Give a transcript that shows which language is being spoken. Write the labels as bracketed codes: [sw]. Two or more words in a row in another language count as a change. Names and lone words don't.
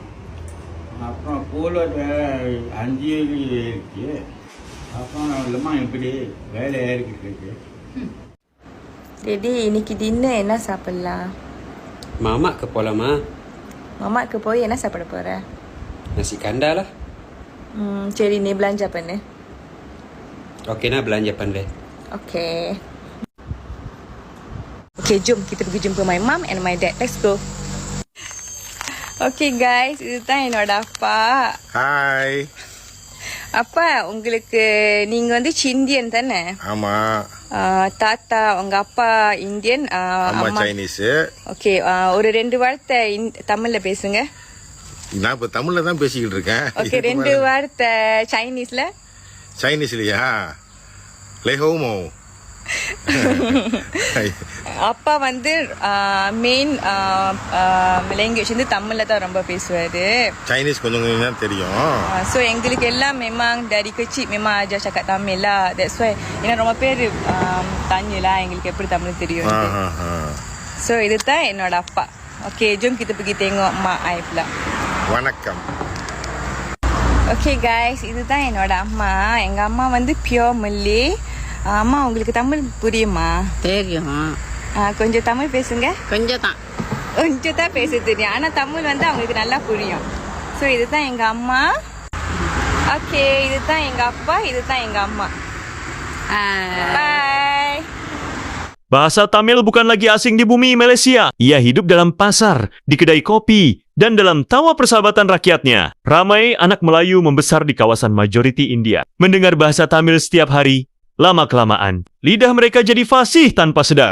[ta] அப்புறம் பூல் 5 வழி இருக்கு. அப்புறம் இல்லமா இப்படி வேலை ஏறிக்கிட்டு இருக்கு. டேடி இன்னைக்கு டின்னர் என்ன சாப்பிடலாம்? [ms] Mamak ke polama? [ta] மாமாக்கு போய் என்ன சாப்பிட போற? [ms] Nasi kandar lah. [ta] சரி நீ belanja பண்ணு. [ms] Okey nak belanja pandai. [en] Okay. Okay, [ms] jom kita pergi jumpa [en] my mom and my dad. Let's go. Okay guys, [ta] இதுதான் என்னோட அப்பா. ஹாய். அப்பா உங்களுக்கு நீங்க வந்து இந்தியன் தானே? ஆமா. தாத்தா உங்க அப்பா இந்தியன், அம்மா அம்மா சைனீஸ். ஓகே, ஒரு 2 வார்த்தை தமிழ்ல பேசுங்க. நான் இப்ப தமிழ்ல தான் பேசிக்கிட்டு இருக்கேன். ஓகே, 2 வார்த்தை சைனீஸ்ல. சைனீஸ்லயா? லேஹோமோ. அப்பா வந்து [en] main language [ta] வந்து தமிழ்ல தான் ரொம்ப பேசுவாரு. சைனீஸ் கொஞ்சம் கொஞ்சம் தான் தெரியும். [ms] So [ta] எங்களுக்கு எல்லாம் [ms] memang dari kecil memang ajar cakap Tamil lah. [en] That's why [ta] ஏன்னா ரொம்ப பேர் [ms] tanya lah [ta] எங்களுக்கு எப்படி தமிழ் தெரியும். So இதுதான் என்னோட அப்பா. [ms] Okay, jom kita pergi tengok mak I pula. [ta] வணக்கம். [en] Okay guys, [ta] இதுதான் என்னோட அம்மா. எங்க அம்மா வந்து [en] pure Malay. [ta] அம்மா உங்களுக்கு தமிழ் புரியுமா? தெரியும். கொஞ்சம் தமிழ் பேசுங்க. கொஞ்சம் தான் பேச தெரியும், ஆனா தமிழ் வந்து அவங்களுக்கு நல்லா புரியும். ஸோ இதுதான் எங்க அம்மா. ஓகே, இதுதான் எங்க அப்பா, இதுதான் எங்க அம்மா. [en] Bye. [ms] Bahasa Tamil bukan lagi asing di bumi Malaysia. Ia hidup dalam pasar, di kedai kopi, dan dalam tawa persahabatan rakyatnya. Ramai anak Melayu membesar di kawasan majoriti India. Mendengar bahasa Tamil setiap hari, lama-kelamaan, lidah mereka jadi fasih tanpa sadar.